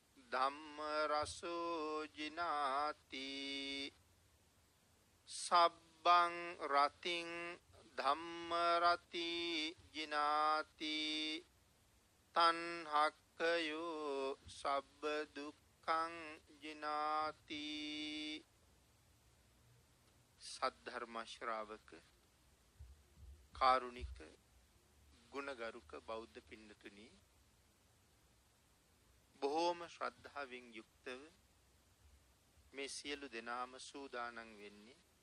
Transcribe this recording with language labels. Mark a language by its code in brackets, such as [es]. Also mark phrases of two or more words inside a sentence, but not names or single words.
[pi] ධම්ම රසෝ ජිනාති සබ්බ සබ්බං රතින් ධම්ම රති ජිනාති තන්හක්කයෝ සබ්බ දුක්ඛං ජිනාති. [si] සද්ධර්ම ශ්‍රාවක කාරුණික ගුණගරුක බෞද්ධ පින්නතුනි, බොහෝම ශ්‍රද්ධාවෙන් යුක්තව මේ සියලු දෙනාම සූදානම් වෙන්නේ